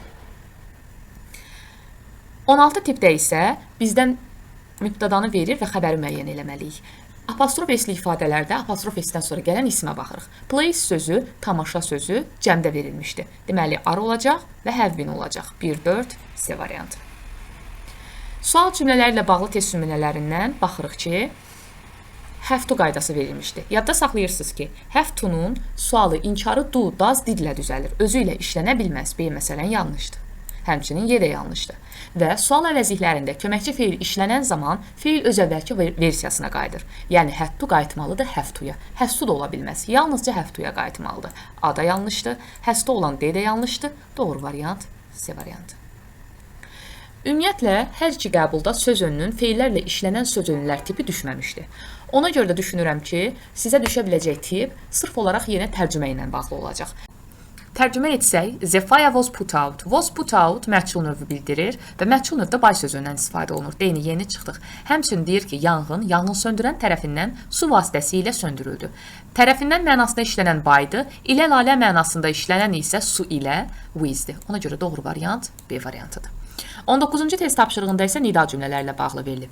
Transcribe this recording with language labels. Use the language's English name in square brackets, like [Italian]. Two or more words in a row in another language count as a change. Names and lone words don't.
[Azerbaijani] 16 tipdə isə bizdən mübtədanı verir və xəbəri müəyyən eləməliyik. Apostrof S-li ifadələrdə apostrof S-dən sonra gələn ismə baxırıq. Place sözü, tamaşa sözü cəmdə verilmişdi. Deməli, ar olacaq və [English] have been [Azerbaijani] olacaq. 1-4, C variantı. Sual cümlələri ilə bağlı test nümunələrindən baxırıq ki, [English] have to [Azerbaijani] qaydası verilmişdi. Yadda saxlayırsınız ki, [English] have to- [Azerbaijani] nun sualı inkarı do, does, did ilə düzəlir. Özü ilə işlənə bilməz. B məsələn yanlışdır. Həmçinin Y də yanlışdır. Və sual əvəzliklərində köməkçi feil işlənən zaman feil öz əvvəlki versiyasına qayıdır. Yəni, [English] had to [Azerbaijani] qayıtmalıdır [English] have to- [Azerbaijani] ya. [English] Has to [Azerbaijani] da ola bilməz. Yalnızca [English] have to- [Azerbaijani] ya qayıtmalıdır. A da yanlışdır. [English] Has to [Azerbaijani] olan D də yanlışdır. Doğru variant C variantı. Ümumiyyətlə, hər iki qəbulda söz önünün feillərlə işlənən söz önünlər tipi düşməmişdi. Ona görə də düşünürəm ki, sizə düşə biləcək tip sırf olaraq yenə tərcümə ilə bağlı olacaq. Tərcümə etsək, [English] the fire was put out. Was put out [Azerbaijani] məchul növü bildirir və məchul növdə bay sözündən istifadə olunur. Deyini yeni çıxdıq. Həmçinin deyir ki, yanğın söndürən tərəfindən su vasitəsilə söndürüldü. Tərəfindən mənasında işlənən baydı, ilə mənasında işlənən isə su ilə with'dir. Ona görə doğru variant B variantıdır. 19-cu test tapşırığında isə nida cümlələrlə bağlı verilib.